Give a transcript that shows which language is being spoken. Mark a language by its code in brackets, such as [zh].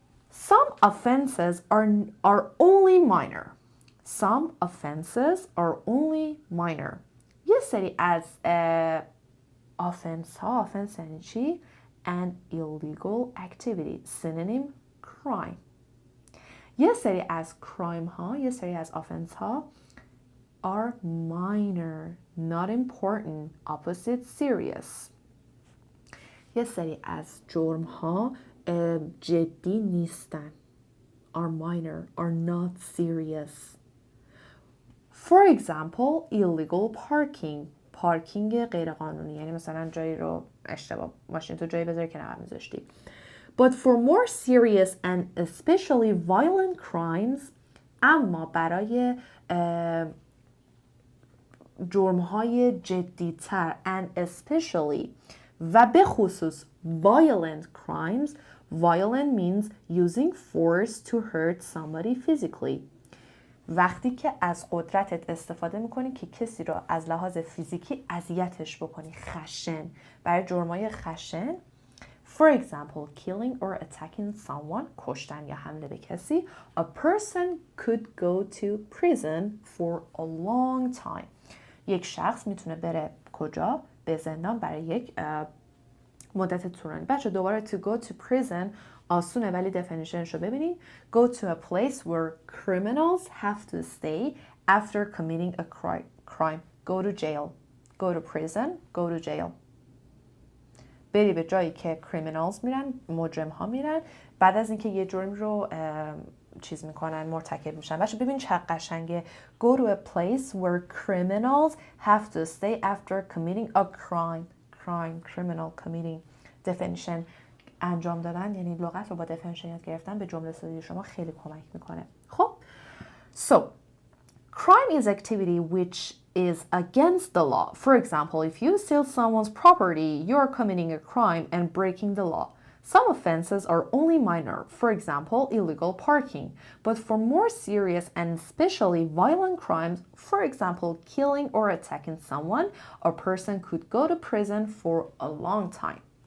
[en] Some offenses are only minor. Some offenses are only minor. [fa] یه سری از offense ها، offense یعنی چی؟ [en] An illegal activity. Synonym crime. [fa] یه سری از crime ها، یه سری از offense ها [en] are minor, not important, opposite serious. [fa] یه سری از جرم ها جدی نیستن. [en] Are minor, are not serious. For example, illegal parking. [fa] پارکینگ غیر قانونی، یعنی مثلا جایی رو اشتباه ماشین تو جایی بذاری که نباید میذاشتی. [en] But for more serious and especially violent crimes, [fa] اما برای جرم‌های جدی‌تر [en] and especially [fa] و به خصوص [en] violent crimes. Violent means using force to hurt somebody physically. [fa] وقتی که از قدرتت استفاده میکنی که کسی رو از لحاظ فیزیکی اذیتش بکنی. خشن، برای جرمای خشن. [en] For example, killing or attacking someone, [fa] کشتن یا حمله به کسی. [en] A person could go to prison for a long time. [fa] یک شخص میتونه بره کجا؟ به زندان برای یک مدت طولانی. بچه دوباره to go to prison آسونه ولی definitionش رو ببینید. [en] Go to a place where criminals have to stay after committing a crime. Go to jail. Go to prison. Go to jail. [fa] بری به جایی که criminals میرن، مجرم ها میرن، بعد از اینکه یه جرم رو چیز میکنن، مرتکب میشن. بچه ببین چقدر قشنگه. [en] Go to a place where criminals have to stay after committing a crime. Criminal, committing. [fa] Definition انجام دادن، یعنی لغت رو با definition یاد گرفتن به جمله سازی شما خیلی کمک میکنه. [en] خب so crime is activity which is against the law. For example, if you steal someone's property, you are committing a crime and breaking the law. Some offenses are only minor, for example, illegal parking. But for more serious and especially violent crimes, for example, killing or attacking someone, a person could go to prison for a long time.